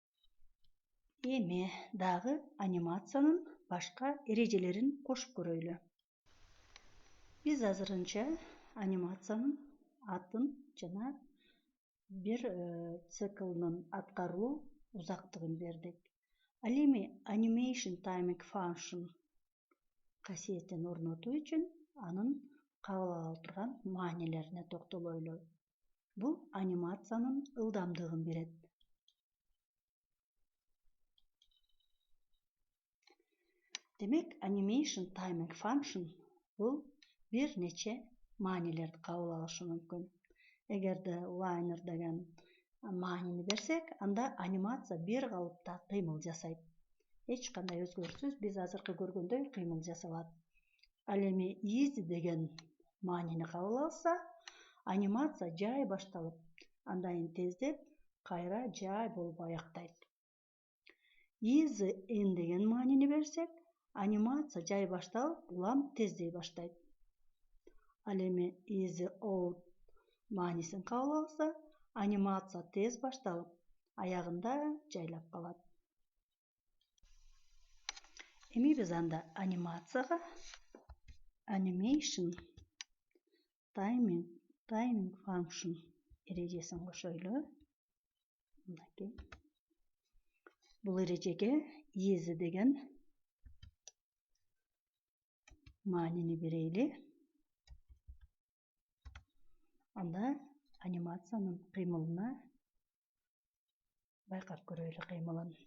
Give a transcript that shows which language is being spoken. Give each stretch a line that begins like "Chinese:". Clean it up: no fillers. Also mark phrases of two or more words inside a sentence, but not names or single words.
Kyrgyz: Эми дагы анимациянын башка эрежелерин кошуп көрөйлү. Биз азырынча анимациянын атын жана бир циклдын аткаруу узактыгын бердик. Ал эми
English: animation timing function
Kyrgyz: касиетин орнотуу үчүн анын кабыл ала турган маанилерине токтолойлу. Бул анимациянын ылдамдыгын берет. Демек,
English: animation timing function
Kyrgyz: бул бир нече маанилерди кабыл алышы мүмкүн. Эгерде liner деген маанини берсек, анда анимация бир калыпта кыймыл жасайт. Эч кандай өзгөрүүсүз биз азыркы көргөндөй кыймыл жасалат. Ал эми easy деген маанини кабыл алса, анимация жай башталып, андан тездеп кайра жай болуп аяктайт.
English: Easy in
Kyrgyz: деген маанини берсек, анимация жай башталып, улам тездей баштайт. Ал эми
English: easy out
Kyrgyz: маанисин кабыл алса, анимация тез башталып, аягында жайлап калат. Эми биз анда анимацияга
English: animation timing function
Kyrgyz: эрежесин кошойлу. Бул эрежеге easy деген маанини берейли. Анда анимациянын кыймылына байкап көрөйлү кыймылын.